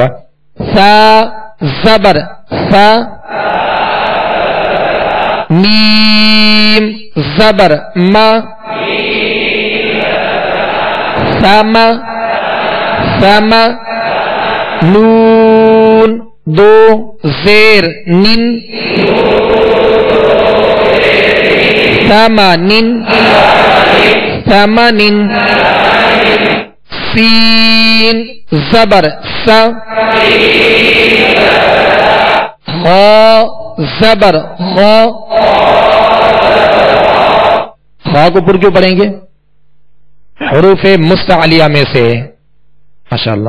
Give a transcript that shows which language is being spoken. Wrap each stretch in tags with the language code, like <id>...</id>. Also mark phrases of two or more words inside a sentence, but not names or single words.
<ur>سا زبر سا میم زبر ما سما سما نون دو زیر نن سما نن سما نن. سین زبر سا خا زبر خا خا کو پر کیوں پڑھیں گے؟ حروف مستعلیہ میں سے ماشاءاللہ.</ur>